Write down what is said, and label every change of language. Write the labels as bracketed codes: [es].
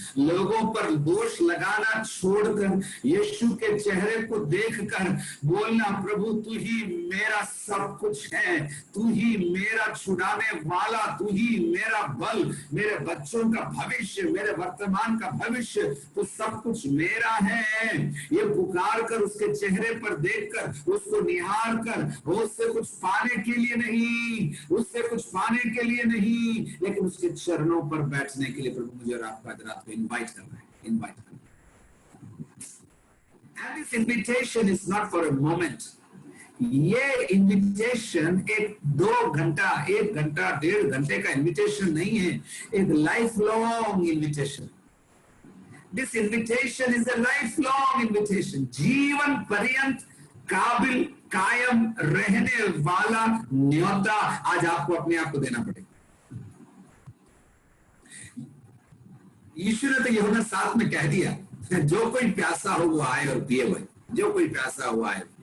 [hi] लोगों पर दोष लगाना छोड़कर यीशु के चेहरे को देखकर बोलना, प्रभु तू ही मेरा सब कुछ है, तू ही मेरा छुड़ाने वाला, तू ही मेरा बल, मेरे बच्चों का भविष्य, मेरे वर्तमान का भविष्य, तो सब कुछ मेरा है। ये पुकार कर उसके चेहरे पर देखकर, उसको निहार कर, उससे कुछ पाने के लिए नहीं, उससे कुछ पाने के लिए नहीं, लेकिन उसके चरणों पर बैठने के लिए प्रभु मुझे और आपको आज रात को इनवाइट कर रहा है, इनवाइट कर रहा है। [en] And this invitation is not for a moment. [hi] ये इनविटेशन एक 2 घंटा, 1 घंटा, 1.5 घंटे का इनविटेशन नहीं है, एक life long invitation. [en] This invitation is a lifelong invitation. [hi] जीवन पर्यंत काबिल कायम रहने वाला न्योता आज आपको अपने आप को देना पड़ेगा। यीशु ने तो यूहन्ना 7 में कह दिया, जो कोई प्यासा हो वो आए और पिए वही, जो कोई प्यासा हो आए।